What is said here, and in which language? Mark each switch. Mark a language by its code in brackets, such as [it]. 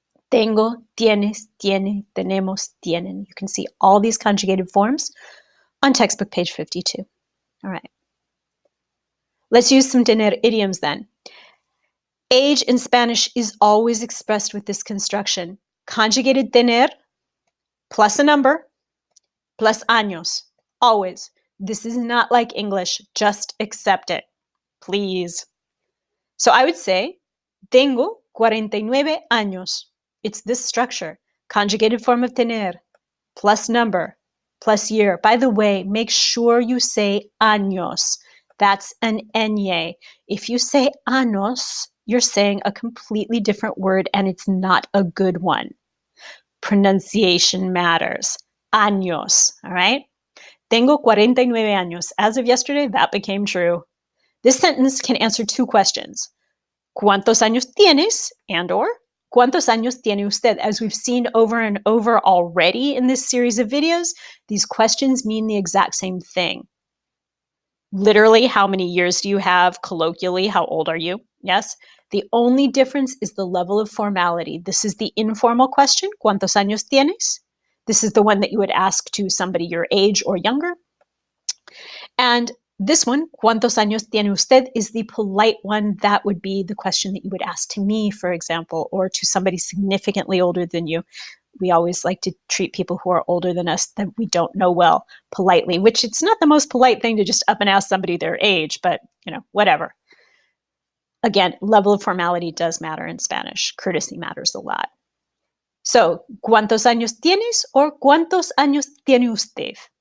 [es] Tengo, tienes, tiene, tenemos, tienen. [en] You can see all these conjugated forms on textbook page 52. All right. Let's use some tener idioms then. Age in Spanish is always expressed with this construction. Conjugated tener plus a number plus años. Always. This is not like English. Just accept it. Please. So I would say, tengo 49 años. It's this structure. Conjugated form of tener plus number plus year. By the way, make sure you say años. That's an ñ. If you say años, you're saying a completely different word and it's not a good one. Pronunciation matters. Años, all right? Tengo 49 años. As of yesterday, that became true. This sentence can answer two questions. [es] ¿Cuántos años tienes? And or ¿Cuántos años tiene usted? [en] As we've seen over and over already in this series of videos, these questions mean the exact same thing. Literally, how many years do you have? Colloquially, how old are you? Yes. The only difference is the level of formality. This is the informal question, ¿Cuántos años tienes? This is the one that you would ask to somebody your age or younger. [es] And this one, ¿Cuántos años tiene usted? [en] Is the polite one. That would be the question that you would ask to me, for example, or to somebody significantly older than you. We always like to treat people who are older than us that we don't know well politely, which it's not the most polite thing to just up and ask somebody their age, but whatever. Again, level of formality does matter in Spanish. Courtesy matters a lot. So, ¿Cuántos años tienes? [es] Or ¿Cuántos años tiene usted?